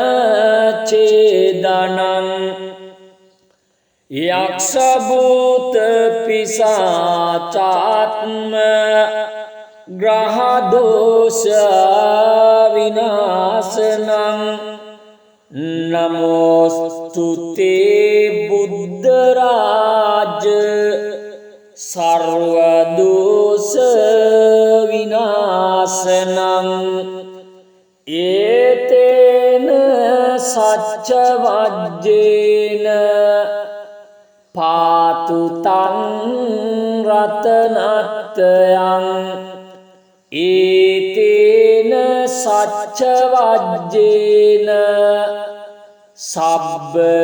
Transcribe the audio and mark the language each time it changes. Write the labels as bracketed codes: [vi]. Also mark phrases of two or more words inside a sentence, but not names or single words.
[pi] ඡේදනං යක්ෂ භූත පිසාචාත්ම ග්‍රහ දෝෂ විනාශනං නමෝස්තුතේ බුද්ධ රාජ සර්ව දෝෂ විනාශනං ඒතේන සච්ච වජ්ජේන පාතු තං රතනත්යං ඒතේන සච්ච වජ්ජේන සබ්බ